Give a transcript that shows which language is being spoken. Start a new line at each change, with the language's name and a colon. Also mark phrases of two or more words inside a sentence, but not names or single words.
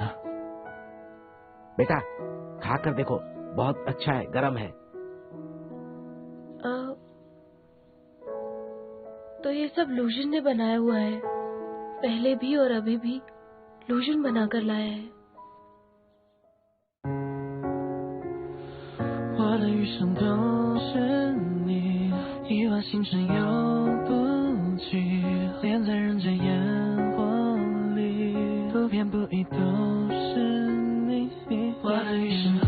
Hindi: बेटा, खा कर देखो, बहुत अच्छा है, गरम है। तो ये सब लूजन ने बनाया हुआ है। पहले भी और अभी भी लूजन बनाकर लाया है।
Chinese: 我的余生都是你，一往情深又不羁，恋在人间烟火里，不偏不倚都是你。我的余